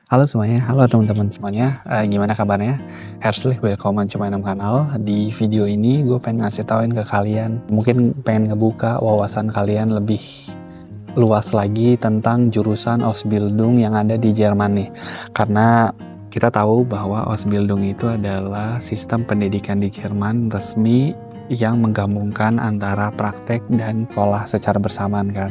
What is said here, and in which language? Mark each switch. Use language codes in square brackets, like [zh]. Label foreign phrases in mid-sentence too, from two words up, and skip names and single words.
[id] Halo semuanya, halo teman-teman semuanya, gimana kabarnya? [de] Herzlich willkommen zu meinem Kanal. [id] Di video ini gue pengen ngasih tauin ke kalian, mungkin pengen ngebuka wawasan kalian lebih luas lagi tentang jurusan Ausbildung yang ada di Jerman nih. Karena kita tahu bahwa Ausbildung itu adalah sistem pendidikan di Jerman resmi yang menggabungkan antara praktek dan sekolah secara bersamaan kan.